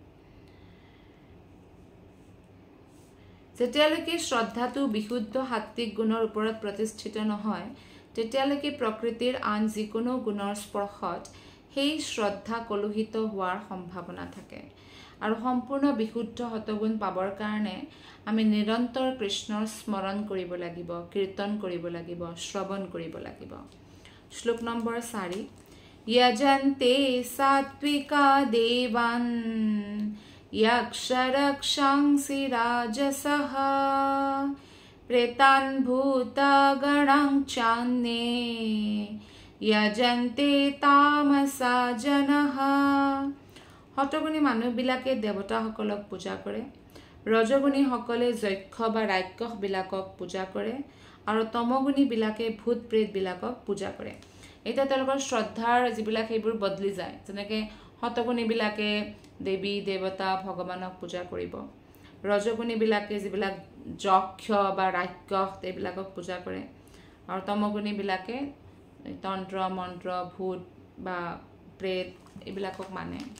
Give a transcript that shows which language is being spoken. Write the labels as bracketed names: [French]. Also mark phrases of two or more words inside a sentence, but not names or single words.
[Assamese] যেতিয়ালৈকে শ্ৰদ্ধাটো বিশুদ্ধ সাত্বিক গুণৰ ওপৰত প্ৰতিষ্ঠিত নহয়, তেতিয়ালৈকে প্ৰকৃতিৰ আন যিকোনো গুণৰ স্পৰ্শত সেই শ্ৰদ্ধা কলুষিত হোৱাৰ সম্ভাৱনা থাকে। আৰু সম্পূৰ্ণ বিশুদ্ধ সত্ত্বগুণ পাবৰ কাৰণে আমি নিৰন্তৰ কৃষ্ণৰ স্মৰণ কৰিব লাগিব, কীৰ্তন কৰিব লাগিব, শ্ৰৱণ কৰিব লাগিব। শ্লোক নম্বৰ 4। [Sanskrit] यजन्ते सात्विका देवान् यक्षरक्षांसि राजसः प्रेतान् भूतगणां चान्ये यजन्ते तामसा जनः। [Assamese] সত্ত্বগুণী মানুহবিলাকে দেৱতাসকলক পূজা কৰে, ৰজগুণীসকলে যক্ষ বা ৰাক্ষসবিলাকক পূজা কৰে, আৰু তমগুণীবিলাকে ভূত প্ৰেতবিলাকক পূজা কৰে। এতিয়া তেওঁলোকৰ শ্ৰদ্ধাৰ যিবিলাক সেইবোৰ বদলি যায়। যেনেকৈ সত্ত্বগুণীবিলাকে দেৱী দেৱতা ভগৱানক পূজা কৰিব, ৰজগুণীবিলাকে যিবিলাক যক্ষ বা ৰাক্ষস এইবিলাকক পূজা কৰে, আৰু তমগুণীবিলাকে তন্ত্ৰ মন্ত্ৰ ভূত বা প্ৰেত এইবিলাকক মানে।